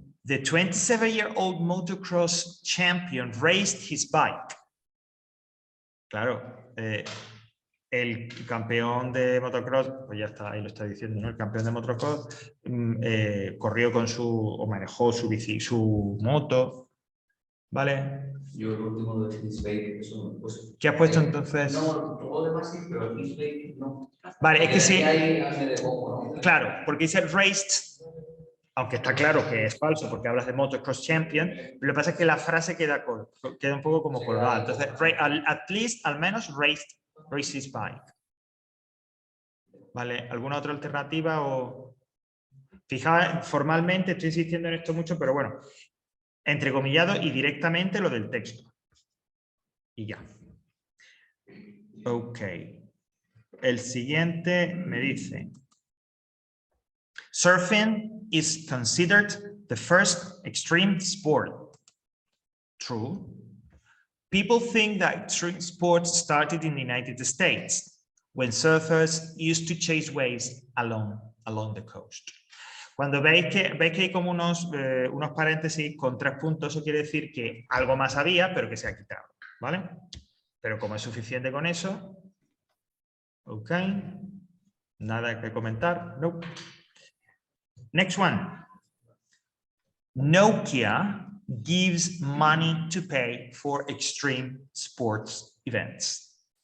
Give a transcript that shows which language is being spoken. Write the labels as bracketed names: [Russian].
[English] The 27-year-old motocross champion raced his bike. [Spanish] Claro, el campeón de motocross, pues ya está, ahí lo está diciendo, ¿no? El campeón de motocross corrió con o manejó su bici, su moto, ¿vale? Yo el último de Hitchbake, eso pues. ¿Qué has puesto entonces? No, todo lo demás sí, pero el Hitchbake no. Vale, es que sí. Ahí hace de poco, ¿no? Claro, porque dice raced, aunque está claro que es falso porque hablas de [English] motocross champion, [Spanish] lo que pasa es que la frase queda un poco como colgada. [English] Entonces, at least, [Spanish] al menos, [English] raced his bike. [Spanish] ¿Vale? ¿Alguna otra alternativa? O... Fijaos, formalmente estoy insistiendo en esto mucho, pero bueno, entrecomillado y directamente lo del texto. Y ya. [English] Ok. [Spanish] El siguiente me dice: [English] Surfing is considered the first extreme sport. True. People think that extreme sports started in the United States, when surfers used to chase waves along the coast. [Spanish] Cuando veis que hay como unos paréntesis con 3 puntos, eso quiere decir que algo más había, pero que se ha quitado, ¿vale? Pero como es suficiente con eso, ok, nada que comentar, no. [English] Next one. Nokia gives money to pay for extreme sports events.